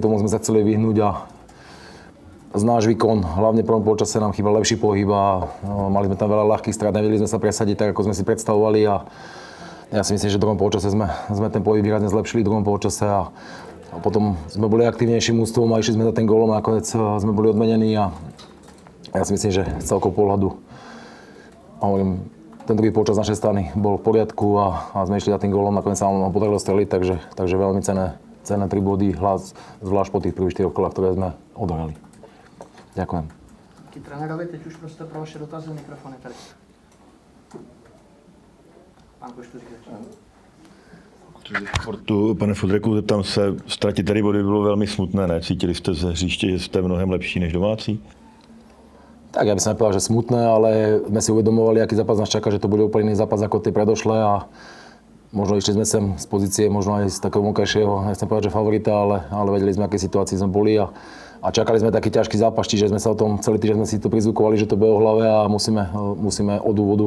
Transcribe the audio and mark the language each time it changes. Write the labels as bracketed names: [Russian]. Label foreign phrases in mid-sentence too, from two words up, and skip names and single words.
[Slovak] Tomu sme sa chceli vyhnúť a z náš výkon, hlavne v prvom polčase nám chýbal lepší pohyb a mali sme tam veľa ľahkých strát, nevedeli sme sa presadiť tak, ako sme si predstavovali a ja si myslím, že v druhom polčase sme ten pohyb výrazne zlepšili v druhom polčase a potom sme boli aktívnejším ústvom a išli sme za ten gólom a nakoniec sme boli odmenení a ja si myslím, že z celkového pohľadu ten druhý polčas našej strany bol v poriadku a sme išli za tým gólom, nakoniec sa nám podarilo streliť, takže veľmi cenné 3 body, zvlášť po tých prvých 4 kolách, ktoré sme odohrali. Ďakujem. [Czech] Díky trenérovi, teď už prostor pro vaše dotazy, mikrofon je tady. Pán Koštuřík. Sportu, pane Fodreku, zeptám se, ztratit tady body bylo velmi smutné, ne? Cítili jste ze hřiště, že jste mnohem lepší než domácí? [Slovak] Tak ja by som nepovedal, že smutné, ale sme si uvedomovali, aký zápas nás čaká, že to bude úplne iný zápas ako tie predošlé a možno išli sme sem z pozície, možno aj z takého vonkajšieho, nechcem povedať, že favorita, ale vedeli sme, aké situácii sme boli a čakali sme taký ťažký zápas, čiže sme sa o tom celý týždeň sme si to prizvukovali, že to bude o hlave a musíme od úvodu